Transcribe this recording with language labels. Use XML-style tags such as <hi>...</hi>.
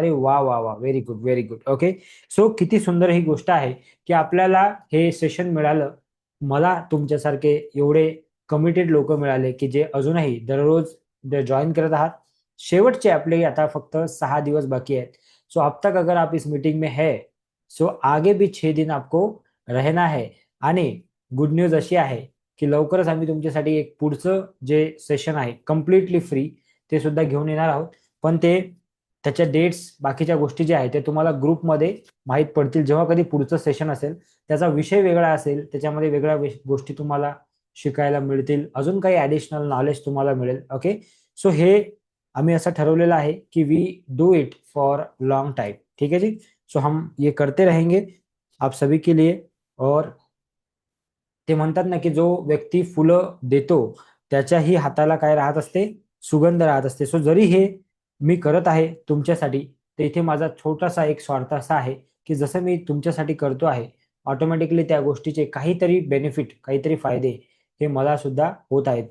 <mr>अरे वा वा वा,</mr> <en>Very good, very good.</en> <mr>Okay. So किती सुंदर ही गोष्ट आहे की आपल्याला हे सेशन मिळालं. मला तुमच्यासारखे एवढे कमिटेड लोक मिळाले की जे अजूनही दररोज जॉईन करत आहात. शेवटचे आपले आता फक्त 6 दिवस बाकी आहेत.</mr> <hi>सो अब तक अगर आप इस मीटिंग में है, सो आगे भी 6 दिन आपको रहना है.</hi> <mr>आणि गुड न्यूज अशी आहे की लवकरच आम्ही तुमच्यासाठी एक पुढचं जे सेशन आहे कम्प्लिटली फ्री ते सुद्धा घेऊन येणार आहोत. पण ते त्याच्या डेट्स बाकीच्या गोष्टी ज्या आहेत ते तुम्हाला ग्रुपमध्ये माहीत पडतील जेव्हा कधी पुढचं सेशन असेल. त्याचा विषय वेगळा असेल, त्याच्यामध्ये वेगळ्या गोष्टी तुम्हाला शिकायला मिळतील, अजून काही ॲडिशनल नॉलेज तुम्हाला मिळेल. ओके. सो हे आम्ही असं ठरवलेलं आहे की</mr> <en>We do it for long time.</en> <hi>ठीक है जी. सो हम ये करते रहेंगे आप सभी के लिए.</hi> <mr>और ते म्हणतात ना की जो व्यक्ती फुलं देतो त्याच्याही हाताला काय राहत असते? सुगंध राहत असते. सो जरी हे मी करत आहे तुमच्यासाठी, तर इथे माझा छोटासा एक स्वार्थ असा आहे की जसं मी तुमच्यासाठी करतो आहे, ऑटोमॅटिकली त्या गोष्टीचे काहीतरी बेनिफिट, काहीतरी फायदे हे मला सुद्धा होत आहेत.</mr>